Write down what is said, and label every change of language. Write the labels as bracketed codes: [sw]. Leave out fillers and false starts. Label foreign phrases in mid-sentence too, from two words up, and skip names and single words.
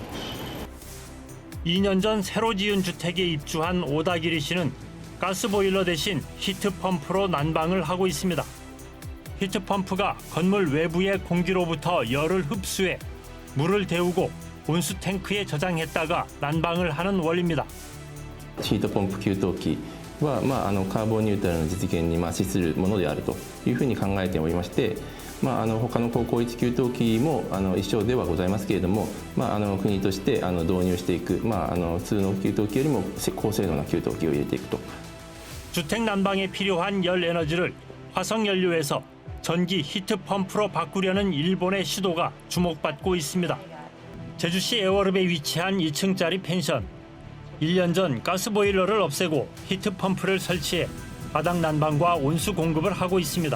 [ko] 2년 전 새로 지은 주택에 입주한 오다기리 씨는 가스보일러 대신 히트펌프로 난방을 하고 있습니다. 히트펌프가 건물 외부의 공기로부터 열을 흡수해 물을 데우고 온수 탱크에 저장했다가 난방을 하는 원리입니다. [ja] ヒートポンプ給湯器は、カーボンニュートラルの実現に資するものであるというふうに考えておりまして、他の高効率給湯器も一緒ではございますけれども、国として導入していく、普通の給湯器よりも高性能な給湯器を入れていくと。 [ko] 주택 난방에 필요한 열 에너지를 화석연료에서 전기 히트펌프로 바꾸려는 일본의 시도가 주목받고 있습니다. 제주시 애월읍에 위치한 2층짜리 펜션. 1년 전 가스보일러를 없애고 히트펌프를 설치해 바닥 난방과 온수 공급을 하고 있습니다.